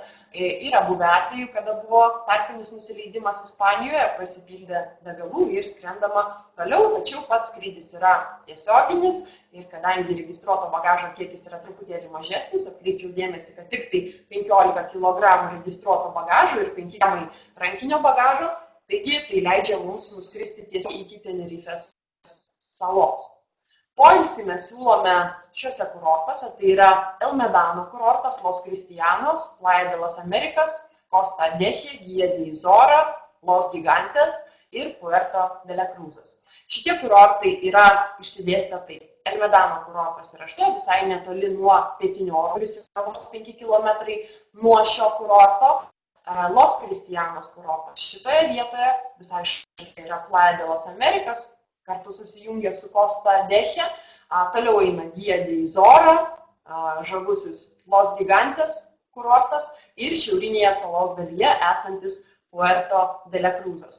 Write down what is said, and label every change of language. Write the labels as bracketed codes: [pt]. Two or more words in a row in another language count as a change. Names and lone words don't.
[lt] Yra buvę atvejų, kada buvo tarpinis nusileidimas Ispanijoje, pasipildė degalų ir skrendama toliau, tačiau pats skrydis yra tiesioginis ir kadangi registruoto bagažo kiekis yra truputėlį mažesnis, atkreipčiau dėmesį, kad tik tai 15 kg registruoto bagažo ir 5 kg rankinio bagažo, taigi tai leidžia mums nuskristi tiesiai iki Tenerifės salos. Poilsį mes siūlome šiuose kurortuose, tai yra El Medano kurortas, Los Cristianos, Playa de las Americas, Costa Deje, Guía de Izora, Los Gigantes ir Puerto de la Cruzas. Šitie kurortai yra išsidėstę taip. El Medano kurortas yra štai visai netoli nuo pietinio oro, kuris yra vos 5 km nuo šio kurorto. Los Cristianos kurortas. Šitoje vietoje visai šalia yra Playa de las Americas, kartu susijungia su Costa Deche, toliau eina Guía de Izora, žavusis Los Gigantes kurortas ir šiaurinėje salos dalyje esantis Puerto de la Cruzas.